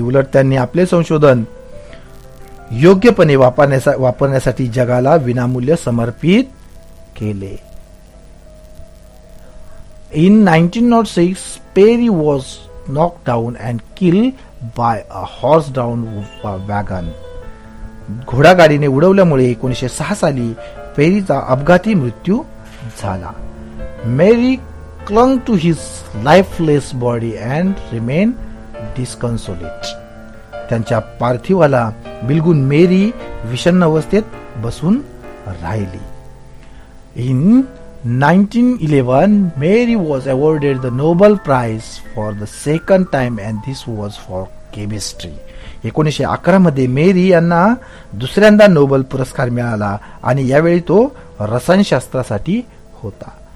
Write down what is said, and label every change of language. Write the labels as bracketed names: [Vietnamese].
[Marathi] उलट त्यांनी आपले संशोधन योग्यपणे वापरण्यासाठी जगाला विनामूल्य समर्पित केले. [English] In 1906, Perry was knocked down and killed by a horse-drawn wagon. [Marathi] घोडागाडीने उडवल्यामुळे 1906 साली पेरीचा अपघाती मृत्यू झाला. [English] Mary clung to his lifeless body and remained disconsolate. [Marathi] त्यांच्या पार्थिवाला बिलगून मेरी विषण्ण अवस्थेत बसून राहिली. [English] In 1911, Mary was awarded the Nobel Prize for the second time and this was for chemistry. [Marathi] 1911 मध्ये मेरी यांना दुसऱ्यांदा नोबेल पुरस्कार मिळाला आणि यावेळी तो रसायनशास्त्रासाठी होता.